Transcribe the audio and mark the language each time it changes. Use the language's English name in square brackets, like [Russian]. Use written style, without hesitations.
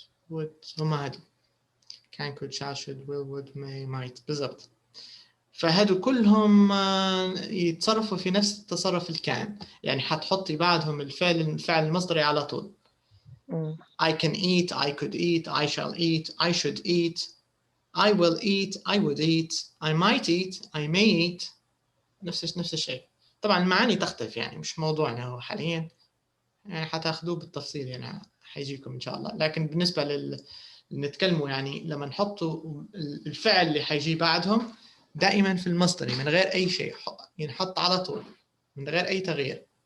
[Arabic] would. هم هذول [English] can، could، shall، should، will، would، may، might [Arabic] بالضبط. فهذو كلهم يتصرفوا في نفس التصرف الكان، يعني حتحطي بعدهم الفعل المصدري على طول. [English] I can eat، I could eat، I shall eat، I should eat، I will eat، I would eat، I might eat، I may eat. [Arabic] نفس الشيء. طبعا المعاني تختلف، يعني مش موضوعنا هو حاليا، يعني حتاخذوه بالتفصيل يعني حيجيكم ان شاء الله. لكن بالنسبه نتكلموا يعني لما نحطوا الفعل اللي حيجي بعدهم دائما في المصدري من غير اي شيء، ينحط على طول من غير اي تغيير.